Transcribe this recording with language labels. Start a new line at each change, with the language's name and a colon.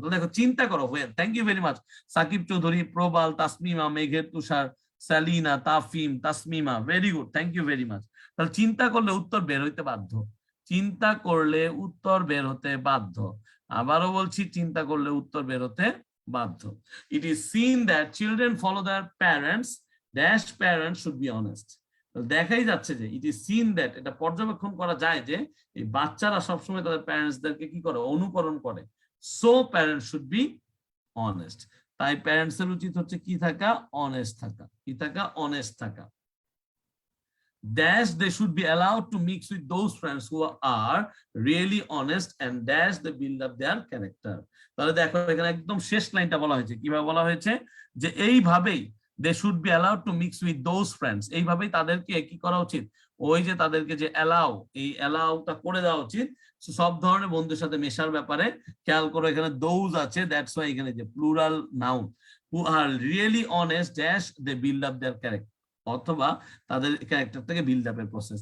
Bangla: তো দেখো চিন্তা করো when, thank you very much Shakib Chowdhury, প্রবাল, তাসমিমা, মেঘের তুষার, Salina, Tafim, Tasmima, very good, thank you very much. তাহলে চিন্তা করলে উত্তর বের হইতে বাধ্য, চিন্তা করলে উত্তর বের হতে বাধ্য, আবারও বলছি চিন্তা করলে উত্তর বের হতে বাধ্য।
English: It is seen that children follow their parents dash parents should be honest.
Bangla: দেখাই যাচ্ছে যে ইট ইজ সিন দ্যাট, এটা পর্যবেক্ষণ করা যায় যে এই বাচ্চারা সবসময় তাদের প্যারেন্টসদেরকে কি করে, অনুকরণ করে। So parents should be honest, তাই প্যারেন্টস এর উচিত হচ্ছে কি থাকা, অনেস্ট থাকা, কি থাকা, অনেস্ট থাকা।
English: Dash they should be allowed to mix with those friends who are really honest and dash they build up their character.
Bangla: তাহলে দেখো এখানে একদম শেষ লাইনটা বলা হয়েছে, কিভাবে বলা হয়েছে যে এইভাবেই
English: they should be allowed to mix with those friends,
Bangla: এইভাবেই তাদেরকে কি করা উচিত, ওই যে তাদেরকে যে অ্যালাউ, এই অ্যালাউটা করে দেওয়া উচিত সব ধরনের বন্ধুদের সাথে মেশার ব্যাপারে। খেয়াল করো এখানে those আছে, দ্যাটস ওয়াই এখানে যে plural noun,
English: who are really honest dash they build up their character,
Bangla: অথবা তাদের ক্যারেক্টার থেকে বিল্ড আপের প্রসেস।